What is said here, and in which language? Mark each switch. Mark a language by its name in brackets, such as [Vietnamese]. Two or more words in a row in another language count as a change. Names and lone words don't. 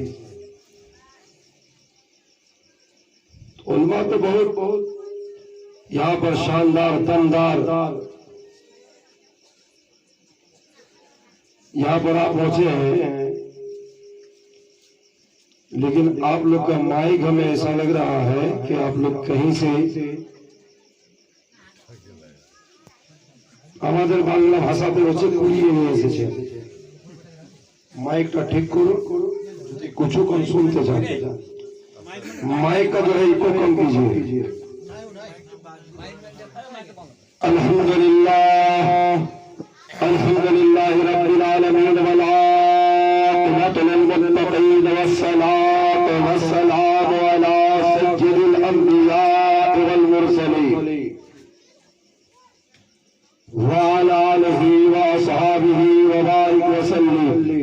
[Urdu] علماء تو بہت یہاں پر شاندار دمدار یہاں پر آپ پہنچے ہیں، لیکن آپ لوگ کا مائک ہمیں ایسا لگ رہا ہے کہ آپ لوگ کہیں سے [Bangla] আমাদের বাংলা ভাষাতে হচ্ছে কুড়িয়ে নিয়ে এসেছে। মাইকটা ঠিক করো, যদি [Urdu] کچھ کم سنتے چاہتے ہیں مائک کا جو ہے ایکو کم کیجیے. [Arabic] الحمد لله الحمد لله رب العالمين والعاقبة للمتقين والصلاة والسلام على سيد الأنبياء والمرسلين وعلى آله وأصحابه وبارك وسلم।